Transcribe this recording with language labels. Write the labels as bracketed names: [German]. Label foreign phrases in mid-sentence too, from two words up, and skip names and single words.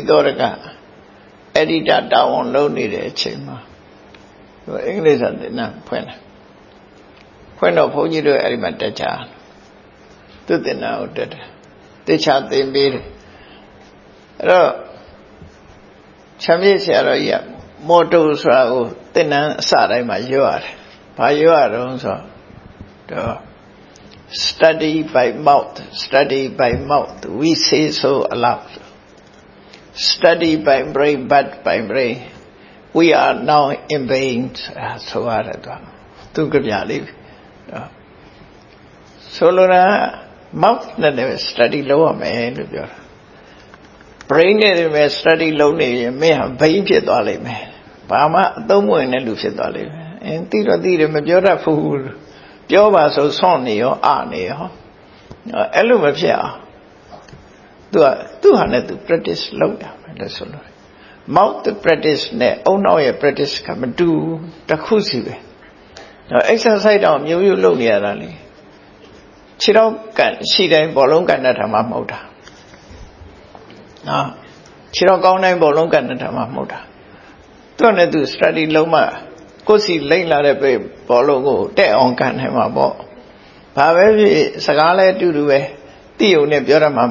[Burmese] သောရကအဲ့ဒီတာဝန်လုံးနေတဲ့အချိန်မှာအင်္ဂလိပ်စာသင်တန်းဖွင့်တော့ဘုန်းကြီးတို့အဲ့ဒီမှာ တက်ကြသူသင်တန်းကိုတက်တယ်တေချာသင်ပေးတယ်အဲ့တော့ချမ်းမြေ့ဆရာတော်ကြီးကမော်တိုဆိုတာကိုသင်တန်းအစတိုင်းမှာရွတ်ရတယ်ဘာရွတ်ရတော့ဆိုတော့ [English] study by mouth we say so aloud study by brain but by brain we are now in vain [Burmese] ဆိုရတယ်သူကပြလေး ဆိုလိုတာ mouth နဲ့လည်း study လုပ်ရမယ်လို့ပြောတာ brain နဲ့လည်း study လုပ်နေရင်မင်းဟာ vain ဖြစ်သွားလိမ့် မယ်ဘာမှအသုံးမဝင်တဲ့လူဖြစ်သွားလိမ့်မယ်သိတော့သိတယ်မပြောတတ်ဘူးပြောပါဆိုဆွန့်နေရောအနေရောအဲ့လိုမဖြစ်အောင်သူဟာနဲ့သူ practice လုပ်ရမယ်လို့ဆိုလို့ [English] mouth practice [Burmese] နဲ့အုံနောက်ရဲ့ practice ကမတူတစ်ခုစီပဲ exercise တော့မျိုးမျိုးလုပ်နေရတာလေခြေတော့ကန်ရှိတိုင်းဘောလုံးကန်တတ်တာမှမဟုတ်တာ ခြေတော့ကောင်းတိုင်းဘောလုံးကန်တတ်တာမှမဟုတ်တာသူကလည်းသူ study လုံးမှကိုယ်စီလိမ့်လာတဲ့ဘောလုံးကိုတက်အောင်ကန်နိုင်မှာပေါ့ဘာပဲဖြစ်စကားလဲတူတူပဲတိယုံနဲ့ပြောရမှာမ